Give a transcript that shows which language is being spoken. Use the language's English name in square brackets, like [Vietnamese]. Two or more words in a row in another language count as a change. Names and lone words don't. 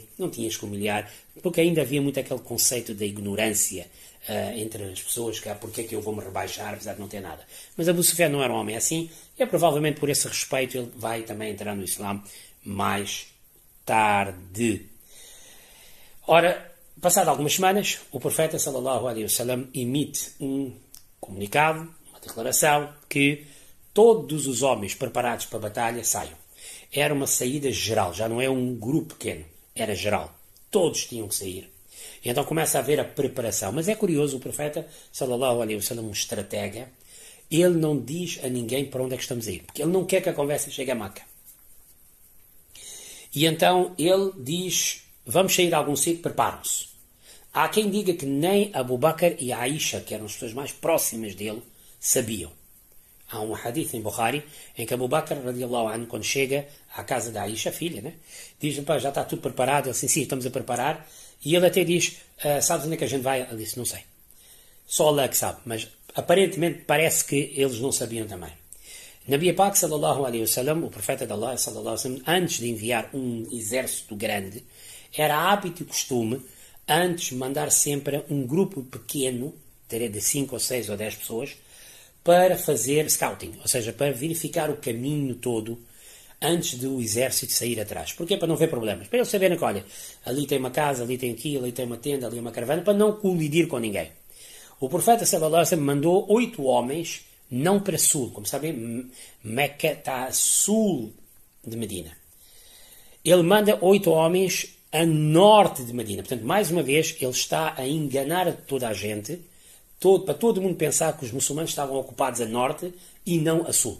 [Portuguese] Não tinhas que humilhar, porque ainda havia muito aquele conceito da ignorância entre as pessoas, que porque é que eu vou me rebaixar, apesar de não ter nada. Mas Abu Sufyan não era um homem assim, e é provavelmente por esse respeito ele vai também entrar no Islã mais tarde. Ora, passado algumas semanas, o profeta, [Arabic] صلى الله عليه وسلم, [Portuguese] emite um comunicado, uma declaração, que todos os homens preparados para a batalha saiam. Era uma saída geral, já não é um grupo pequeno, era geral. Todos tinham que sair. E então começa a haver a preparação. Mas é curioso, o profeta, [Arabic] صلى الله عليه وسلم, [Portuguese] um estratega, ele não diz a ninguém para onde é que estamos a ir, porque ele não quer que a conversa chegue a Maca. E então ele diz, vamos sair de algum sítio, preparam-se. Há quem diga que nem Abu Bakr e Aisha, que eram as pessoas mais próximas dele, sabiam. Há um hadith em Bukhari em que Abu Bakr, [Arabic] رضي الله عنه, [Portuguese] quando chega à casa da Aisha, filha, né, diz, já está tudo preparado. Ele disse, sim, estamos a preparar. E ele até diz, sabes onde é que a gente vai? Ele disse, não sei. Só Allah que sabe. Mas aparentemente parece que eles não sabiam também. [Urdu] نبی پاک, [Arabic] صلى الله عليه وسلم, [Portuguese] o profeta de Allah, [Arabic] صلى الله عليه وسلم, [Portuguese] antes de enviar um exército grande, era hábito e costume, antes mandar sempre um grupo pequeno, de 5 ou 6 ou 10 pessoas, para fazer scouting, ou seja, para verificar o caminho todo antes do exército sair atrás. Porquê? Para não haver problemas. Para eles saberem que, olha, ali tem uma casa, ali tem aquilo, ali tem uma tenda, ali uma caravana, para não colidir com ninguém. O profeta, [Arabic] صلى الله عليه وسلم, [Portuguese] mandou 8 homens, não para sul. Como sabem, Meca está a sul de Medina. Ele manda 8 homens a norte de Medina. Portanto, mais uma vez, ele está a enganar toda a gente para todo mundo pensar que os muçulmanos estavam ocupados a norte e não a sul.